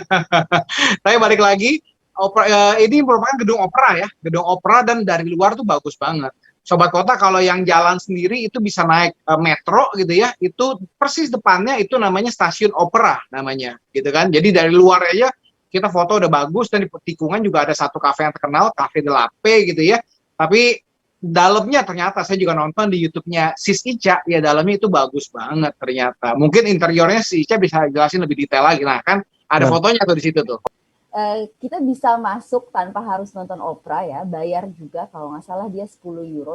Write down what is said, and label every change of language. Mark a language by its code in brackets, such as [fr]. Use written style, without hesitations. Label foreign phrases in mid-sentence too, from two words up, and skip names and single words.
[id] Tapi balik lagi, ini merupakan gedung opera ya, gedung opera, dan dari luar tuh bagus banget. Sobat Kota, kalau yang jalan sendiri itu bisa naik metro gitu ya, itu persis depannya itu namanya stasiun opera namanya gitu kan. Jadi dari luar aja kita foto udah bagus, dan di tikungan juga ada satu kafe yang terkenal, Cafe de la Paix gitu ya. Tapi dalamnya ternyata saya juga nonton di YouTube-nya Sis Ica, ya dalamnya itu bagus banget ternyata. Mungkin interiornya si Ica bisa jelasin lebih detail lagi. Nah kan ada fotonya tuh di situ tuh. Kita bisa masuk tanpa harus nonton opera ya, bayar juga, kalau nggak salah dia 10 euro.